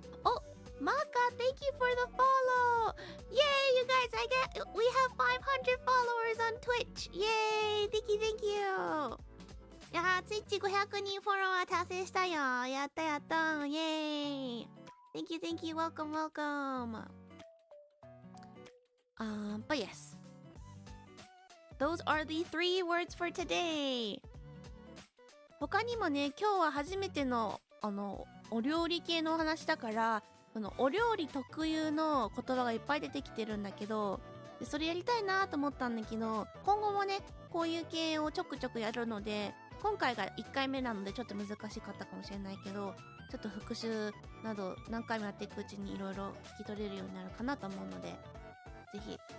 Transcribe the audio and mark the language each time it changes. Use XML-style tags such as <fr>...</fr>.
<en>Oh, Maka, thank you for the follow. Yay, you guys, we have 500 followers on Twitch. Yay, thank you.</en> <ja>いやー、Twitch 500人フォロワー達成したよ。やった。イェーイ。</ja> <en>Thank you. Welcome. But yes. Those are the 3 words for today.</en> <ja>他にもね、今日は初めての、お料理系のお話だから、お料理特有の言葉がいっぱい出てきてるんだけど、それやりたいなと思ったんだけど、今後もね、こういう系をちょくちょくやるので、今回が1回目なのでちょっと難しかったかもしれないけど、ちょっと復習など何回もやっていくうちにいろいろ聞き取れるようになるかなと思うので、ぜひ</ja>